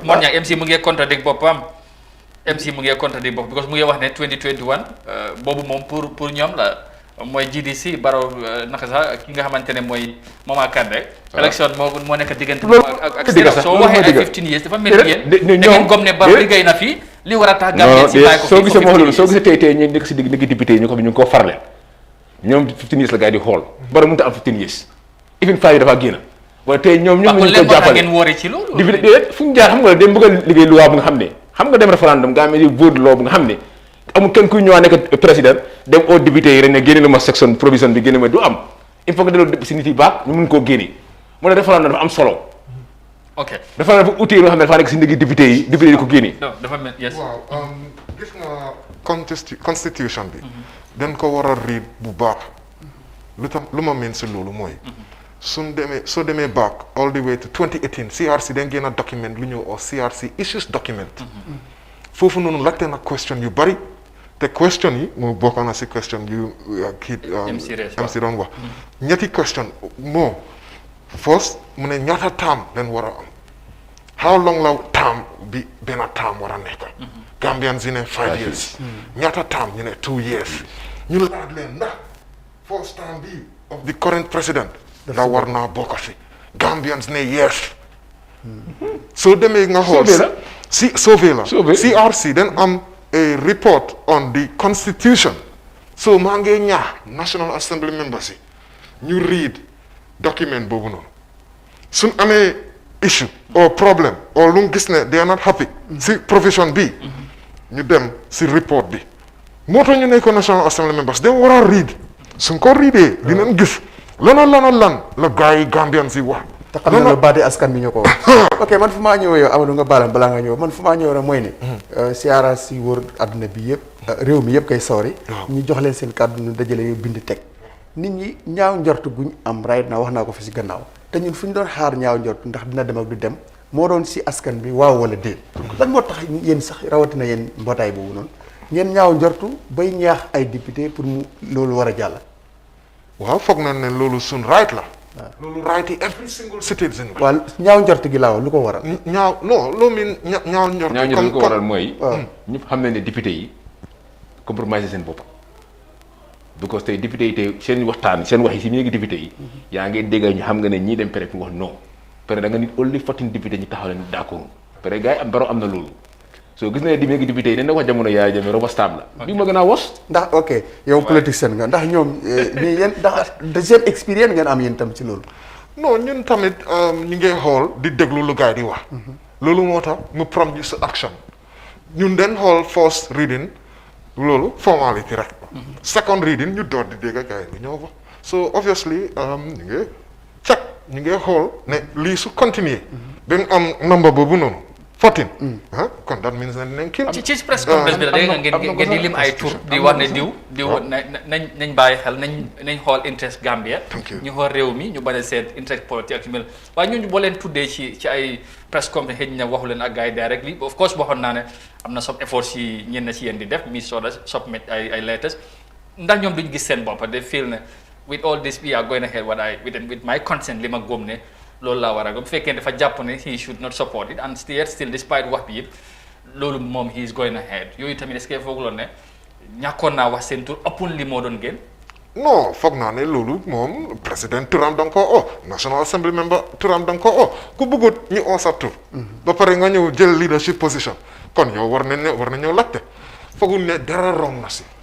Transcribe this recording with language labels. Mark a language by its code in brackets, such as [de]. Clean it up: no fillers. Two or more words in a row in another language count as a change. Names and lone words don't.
[wo] moon ñaa MC mu ngi contradict boppam because mu ngi wax ne 2021 boobu moom pour ñoom la mooy GDC Barrow naka sax ki nga xamante ne mooy Mama Kandeh élection moo nekk diggante ak soo waxee ay 15 years dafa mel ni yéen da ngeen gom ne Barrow liggéey na fii li war a tax Gambien si bàyyi ko soo gisee moo loolu soo gisee tey ñu nekk si digg député yi ñu ko ñu ngi koo farle ñoom 15 years la gars yi di xool Barrow mënut a am 15 years even 5 yi dafa génn wala tey ñoom ñu ko jàppale ngeen woore ci loolu député fu ñu jaar xam nga dem bëgg a liggéey loi bu nga xam ne xam nga dem référendum nga amee vote loi bu nga xam ne amul kenn kuy ñëwaat nekk président dem au député yi rek ne génne lu ma section provision bi génne ma du am [fr] il faut que [wo] delloo si nit yi baax ñu mun koo génne moo tax référendum dafa am solo ok dafa dafa outil loo xam ne dafa nekk si ndiggi député yi ko génne. non dafa mel yes. waaw gis nga constitution bi. dañ ko war a read bu baax. lu ma mën si loolu mooy. soo demee [en] back all the way to 2018 [wo] CRC dañ génn document lu ñëw oo [en] CRC issues document. [wo] foofu noonu laajte na question yu bari te question yi moo bokk na si question yu kii MC doon wax. ñetti question moo first mu ne ñaata term leen war a am [en] how long [wo] la term bi benn term war a nekk. Gambians yi ne 5 years. ñaata term ñu ne 2 years. ñu laaj leen ndax [en] first term [wo] bi [en] of the current president. [wo] da war naa bokk si. Gambians ne yes. soo demee nga xool sauvé la CRC then am [en] a report on the constitution so [wo] maa ngi ñaax [en] National Assembly members [wo] yi ñu read document boobu noonu suñ amee [en] issue or problem or [wo] lu gis ne [en] they are not happy [wo] si provision bi ñu dem si report bi moo tax ñu ne ko [en] National Assembly members [wo] dañ war a read suñ ko readee dinañ gis lan la gars yi Gambian si wax te xam na la baati askan bi ñu ko wax ok man fu maa ñëwee yow Amadou nga baalam balaa nga ñëw man fu maa ñëw rek mooy ne CRC wër àdduna bi yëpp réew mi yëpp kay sawri ñu jox leen seen kàddu ñu dajale yu bind teg nit ñi ñaaw njort guñ am right na wax naa ko fi si gannaaw te ñun fu ñu doon xaar ñaaw njort ndax dina dem ak du dem moo doon si askan bi waaw wala déet lan moo tax yéen sax rawatina yéen mbootaay boobu noonu ngeen ñaaw njortu bay ñaax ay député pour mu loolu war a jàll waaw foog na ne loolu suñ right la loolu right yi [en] every single citizen [wo] waaw ñaaw njort gi laaw lu ko waral ñaaw non loo miin ñaaw njort lu ko waral mooy ñëpp xam nañ ne député yi compromisé seen bopp because tey député yi tey seen waxtaan seen wax yi si mu nekk député yi yaa ngi dégg ñu xam nga ne ñii dem pare pour wax non pare da nga nit only 14 député ñu taxaw leen d'accord pare gars yi am baro am na loolu soo gis na ne di nekk député yi dañ na wax jamono Yaya Jammeh roba stable la bi ma gën a wos ndax ok yow politicien nga ndax ñoom nii yéen ndax [fr] deuxième expérience [wo] ngeen am yéen tam ci loolu non ñun tamit ñu ngi xool di déglu lu gars yi di wax loolu moo tax mu prompt sa action ñun den xool [en] first reading [wo] loolu formality rek [en] second reading [wo] ñu door di dégg gars yi ñoo wax [en] so obviously [wo] ñu ngi check ñu ngi xool ne lii su continuer ba am number boobu noonu 14 kon [en] that means [wo] nañ kii ci [en] press conference [wo] bi la dégg nga ngeen di lim ay tur di wax ne diw nañ bàyyi xel nañ xool interest Gambia ñu xool réew mi ñu bañ a seet interest politique ak yu mel waaye ñooñu boo leen tuddee ci ay [en] press conference [wo] xëy na waxu leen ak gars yi [en] directly of course [wo] waxoon naa ne am na [en] some effort [wo] si ñenn ci yéen di def mi sooda submit ay letters ndax ñoom duñ gis seen bopp de feel ne [en] with all this we are going ahead with my consent [wo] li ma góom ne loolu laa war a bu fekkee dafa jàpp ne [en] he should not support it and still despite [wo] wax bi yëpp loolu moom [en] he is going ahead [wo] yooyu tamit [fr] est-ce que [wo] foog loon ne ñàkkoon naa wax seen tur ëppul li moo doon gën non foog naa ne loolu moom président turam da nga koo o [en] National Assembly member [wo] turam da nga koo o ku bëggut ñu oo sa tur ba pare nga ñëw jël [en] leadership position [wo] kon yow war nañoo laajte foogul ne dara wrong na si